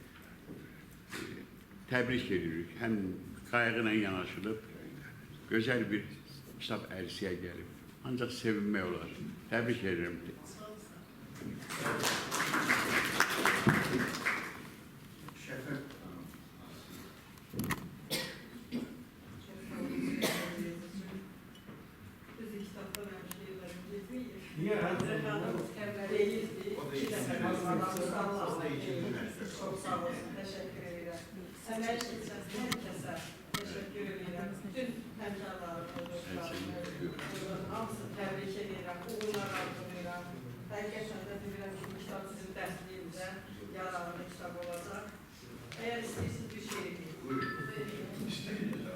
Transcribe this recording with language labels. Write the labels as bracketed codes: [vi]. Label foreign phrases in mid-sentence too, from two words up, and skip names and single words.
[az] Təbrik edirik. Həm qayğıyla yanaşılıb, gözəl bir kitab ərsiyə gəlib. Ancaq sevinmək olar. Təbrik edirəm. Şəfət. Niye? [tr] Çok sağ olsun, teşekkür ederim. [az] Əmək üçün hər kəsə [tr] teşekkür ederim. [az] Bütün həmkarlarımı, dostlarımı, hamısını təbrik edirəm, uğurlar arzulayıram. Həqiqətən də bilirəm ki, bu kitab sizin dərsliğinizə yararlı kitab olacaq. Eğer istəyirsiniz bir şey deyin.